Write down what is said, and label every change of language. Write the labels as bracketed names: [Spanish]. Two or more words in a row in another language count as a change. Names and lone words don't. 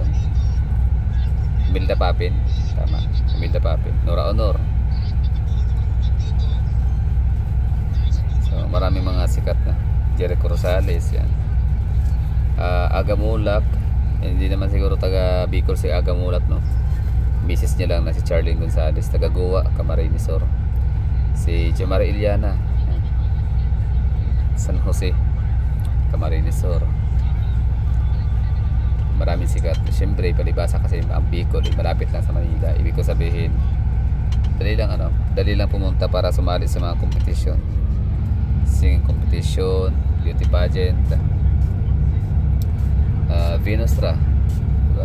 [Filipino] Imelda Papin, tama. Imelda Papin. Nora Honor. So marami mga sikat na. Jericho Rosales, yan. Aga Mulak, hindi naman siguro taga Bicol si Aga Mulak, no? Misis niya lang na si Charlene Gonzalez, taga Goa, Camarines Sur. Si Jomari Iliana, yan. San Jose, Camarines Sur. Maraming sikat. Siyempre, palibasa kasi ang Bicol, malapit lang sa Manila. Ibig ko sabihin, dali lang pumunta para sumali sa mga competition. Singing competition, beauty pageant, Venustra, diba?